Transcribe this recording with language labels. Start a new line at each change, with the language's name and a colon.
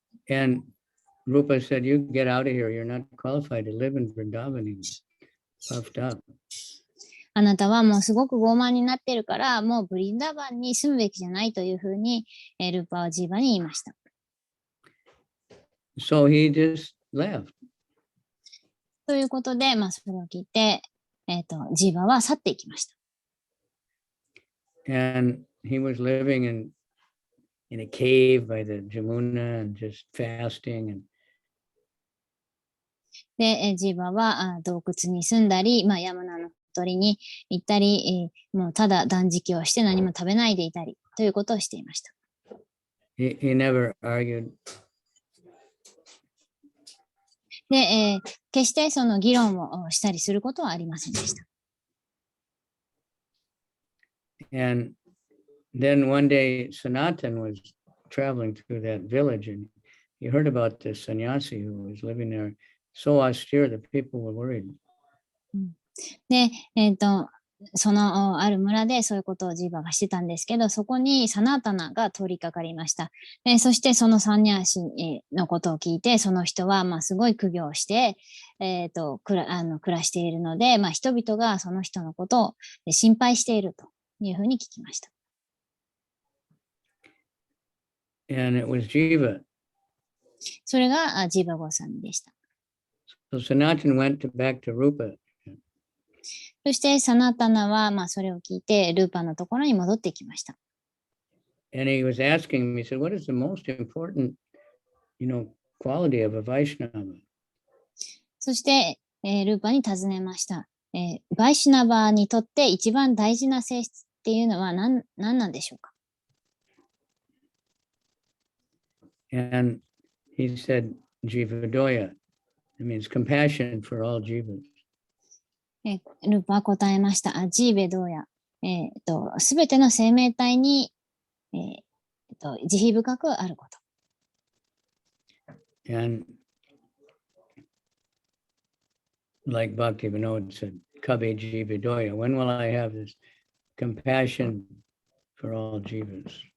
English: And Rupa said, you get out of here. You're not qualified to live in Vrindavan anymore. Puffed up.
Japanese: あなたはもうすごく傲慢になってるから、もうブリンダーバンに住むべきじゃないというふうに、ルーパはジーバに言いました。
English: So he just left.
Japanese: ということで、それを聞いて、ジーバは去っていきました。
English: And he was living in a cave by the Jamuna and just fasting and
Japanese: で、ジーバは洞窟に住んだり、ヤムナのほとりに行ったり、もうただ断食をして何も食べないでいたりということをしていました。
English: he never argued.
Japanese: で、決してその議論をしたりすることはありませんでした。
English: And then one day Sanatan was traveling through that village and he heard about this sannyasi who was living there, so austere that people were worried.
Japanese: で、そのある村でそういうことをジーバがしてたんですけど、そこにサナータナが通りかかりました。そしてそのサンニャーシのことを聞いて、その人はすごい苦行して、暮らしているので、人々がその人のことを心配しているというふうに聞きました。
English: And it was Jiva.
Japanese: それがジーバゴーサミでした。
English: So Sanatan went back to Rupa.
Japanese: そしてサナタナはそれを聞いてルーパのところに戻ってきました。
English: And he was asking me, he said, what is the most important, quality of a Vaishnava?
Japanese: そして、ルーパに尋ねました。バイシュナバにとって一番大事な性質っていうのは何なんでしょうか？
English: And he said, Jivadoya. It means compassion for all jivas.
Japanese: ルーパは答えました。ジーベドーヤ。すべての生命体に、慈悲深くあること。
English: And like Bhakti Vinod said,
Bangla: Kabe Jiva Doya,
English: when will I have this compassion for all jivas?